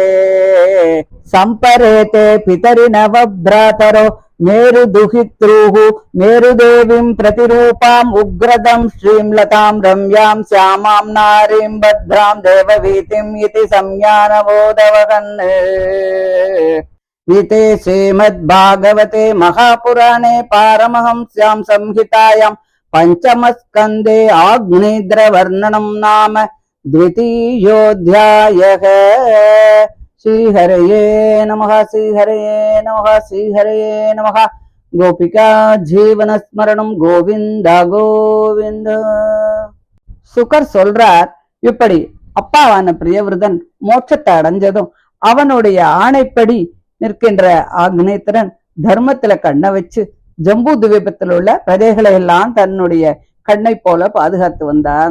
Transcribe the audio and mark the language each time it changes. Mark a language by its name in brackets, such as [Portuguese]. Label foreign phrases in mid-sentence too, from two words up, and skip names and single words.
[Sanskrit] सम्परेते पितरि नवभ्रातरो मेरुदुहितृः मेरुदेवीं प्रतिरूपाम् उग्रदं श्रींलतां रम्यां श्यामां नारीं भद्रां देववीतिम् इति संज्ञानबोधवहन् इति श्रीमद्भागवते महापुराणे पारमहंस्यां संहितायां पञ्चमस्कन्धे आग्नेयवर्णनं नाम द्वितीयोऽध्यायः। श्रीहरये नमः श्रीहरये नमः श्रीहरये नमः। गोपिका जीवन स्मरणम கோவிந்தா கோவிந்த. [Tamil] சுகர் சொல்றார், இப்படி அப்பாவான பிரியவிரதன் மோட்சத்தை அடைஞ்சதும் அவனுடைய ஆணைப்படி நிற்கின்ற ஆக்னேயத்திரன் தர்மத்துல கண்ணை வச்சு ஜம்பு துவீபத்தில் உள்ள பிரஜைகளை எல்லாம் தன்னுடைய கண்ணை போல பாதுகாத்து வந்தான்.